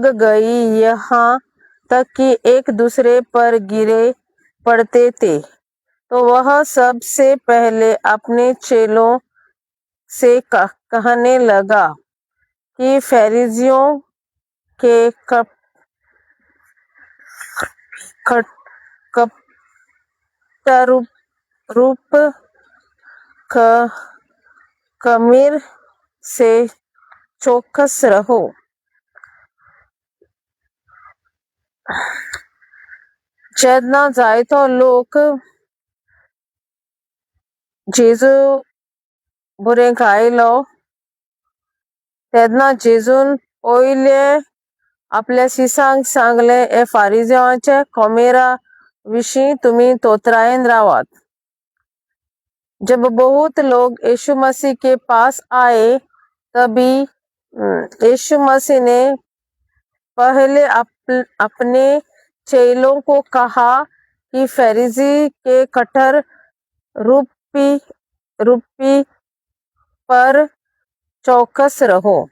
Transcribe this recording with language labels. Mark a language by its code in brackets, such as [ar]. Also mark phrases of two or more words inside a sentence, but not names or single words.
[hi] गई, यहाँ तक कि एक दूसरे पर गिरे पड़ते थे, तो वह सबसे पहले अपने चेलों से कहने लगा कि फरीसियों के कपटरूप खमीर से चौकस रहो। [kok] जेन्ना जायतो लोक जेजू बरें आयलो तेन्ना जेजून पयले आपल्या शिसांक सांगले, हे फारिजेवांच्या खमीरा विशीं तुमी तोतरायेन रावात। [hi] जब बहुत लोग यीशु मसीह के पास आए, तभी यीशु मसीह ने पहले अपने चेलों को कहा कि फरीसी के कट्टर रूपी पर चौकस रहो।